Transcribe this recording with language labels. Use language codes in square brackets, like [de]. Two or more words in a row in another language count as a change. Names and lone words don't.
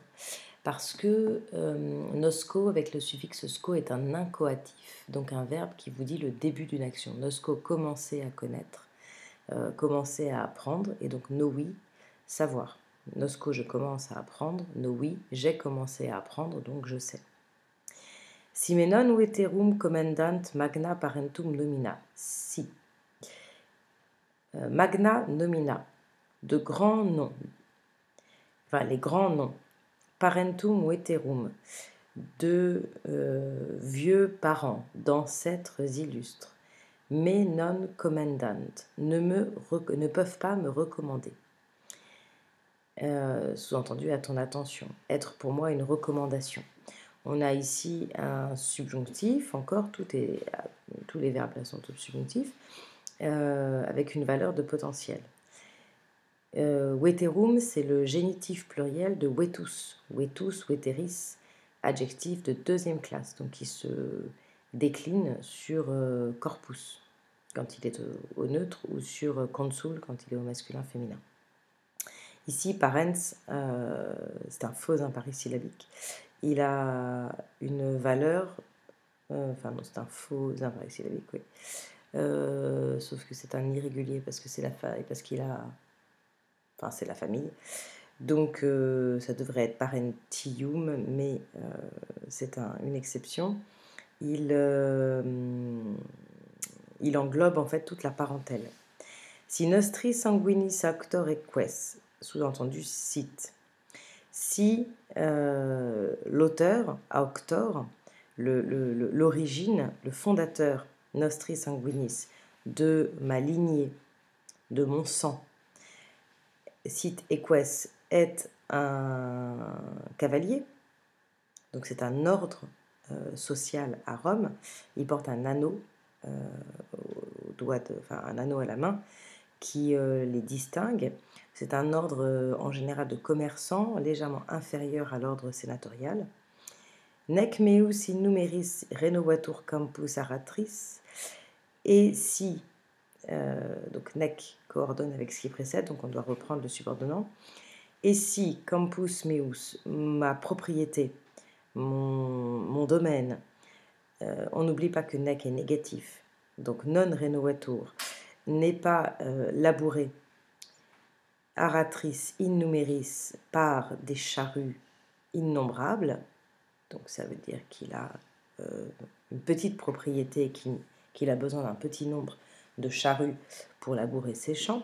[fr] Parce que nosco avec le suffixe sco est un incoatif, donc un verbe qui vous dit le début d'une action. Nosco, commencer à connaître, commencer à apprendre, et donc noi, savoir. Nosco, je commence à apprendre. Noi, j'ai commencé à apprendre, donc je sais. [la] Si me non veterum commendant magna parentum nomina. Si. Magna nomina. [fr] De grands noms. Enfin, les grands noms. [la] Parentum veterum. [fr] De vieux parents, d'ancêtres illustres. [la] Me non commendant. [fr] Ne peuvent pas me recommander. Sous-entendu, à ton attention. Être pour moi une recommandation. On a ici un subjonctif, encore, tous les verbes là sont tous subjonctifs, avec une valeur de potentiel. Veterum, c'est le génitif pluriel de vetus. [la] Vetus, veteris, [fr] adjectif de deuxième classe, donc qui se décline sur corpus, quand il est au neutre, ou sur consul, quand il est au masculin féminin. Ici, parens, c'est un faux impari syllabique. Il a une valeur, enfin non, c'est un faux impari syllabique, oui. Sauf que c'est un irrégulier parce que c'est parce qu'il a, enfin c'est la famille. Donc ça devrait être parentium, mais c'est une exception. Il englobe en fait toute la parentèle. [la] Si nostri sanguinis actor eques, [fr] sous-entendu cite. Si l'auteur, auctor, l'origine, le fondateur, [la] nostri sanguinis, [fr] de ma lignée, de mon sang, [la] cite eques, [fr] est un cavalier, donc c'est un ordre social à Rome, il porte un anneau au doigt, enfin un anneau à la main, qui les distingue. C'est un ordre en général de commerçants, légèrement inférieur à l'ordre sénatorial. [la] Nec meus in numeris renovatur campus aratris. [fr] Et si, donc nec coordonne avec ce qui précède, donc on doit reprendre le subordonnant. Et si [la] campus meus, [fr] ma propriété, mon domaine, on n'oublie pas que nec est négatif, donc [la] non renovatur, [fr] n'est pas labouré, [la] aratris in numeris, [fr] par des charrues innombrables, donc ça veut dire qu'il a une petite propriété, qu'il a besoin d'un petit nombre de charrues pour labourer ses champs.